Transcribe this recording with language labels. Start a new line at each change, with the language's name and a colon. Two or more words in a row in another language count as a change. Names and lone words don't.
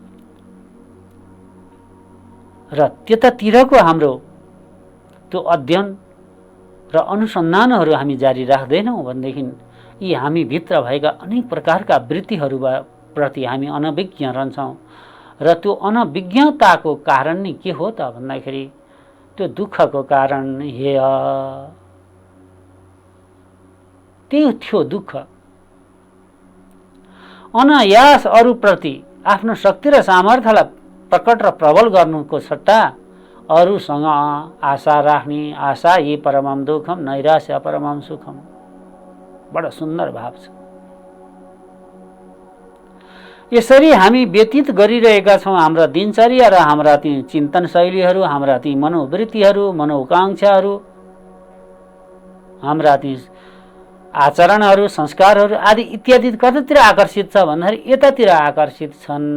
Nepali: र त्यतातिरको हाम्रो त्यो अध्ययन र अनुसन्धानहरू हामी जारी राख्दैनौँ भनेदेखि यी हामी भित्र भएका अनेक प्रकारका वृत्तिहरूप्रति हामी अनभिज्ञ रहन्छौँ र त्यो अनभिज्ञताको कारण नै के हो त भन्दाखेरि त्यो दुःखको कारण हेय त्यो थियो दुःख। अनायास अरूप्रति आफ्नो शक्ति र सामर्थ्यलाई प्रकट र प्रबल गर्नुको सट्टा अरूसँग आशा राख्ने,
Sanskrit: आशा ये परमम दुःखम नैराश्य परमम सुखम,
Nepali: बडा सुन्दर भाव छ। यसरी हामी व्यतीत गरिरहेका छौँ हाम्रा दिनचर्या र हाम्रा ती चिन्तन शैलीहरू, हाम्रा ती मनोवृत्तिहरू, मनोकांक्षाहरू, हाम्रा ती आचरणहरू, संस्कारहरू आदि इत्यादि कतातिर आकर्षित छ भन्दाखेरि यतातिर आकर्षित छन्।